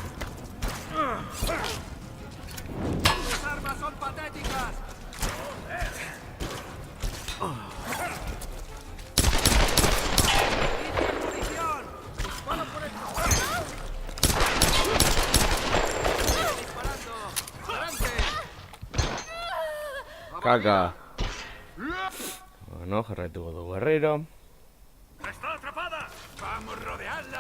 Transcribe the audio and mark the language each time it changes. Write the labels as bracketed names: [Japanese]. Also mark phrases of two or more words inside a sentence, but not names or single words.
[Spanish] ¡Tus armas son patéticas! ¡Inicia munición! ¡Dispara por el costado! ¡Disparando! ¡Adelante! Kaka. [Basque] Bueno, jarraituko dugu berriro. [Spanish] ¡Está atrapada! ¡Vamos a rodearla!